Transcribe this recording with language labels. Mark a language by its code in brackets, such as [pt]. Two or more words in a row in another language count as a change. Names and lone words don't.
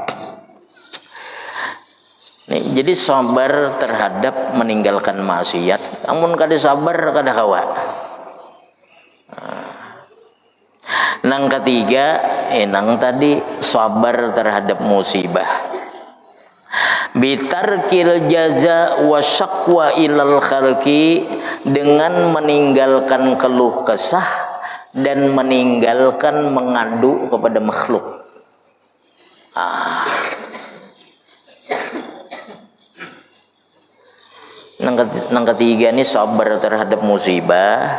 [id] Nih, jadi sabar terhadap meninggalkan maksiat. [bjn] Namun kada sabar kada kawa. Nang ketiga, nang tadi sabar terhadap musibah. [ar] بترك الجزع والشكوى إلى الخلق, [id] dengan meninggalkan keluh kesah dan meninggalkan mengadu kepada makhluk. [bjn] Nang ketiga ini sabar terhadap musibah.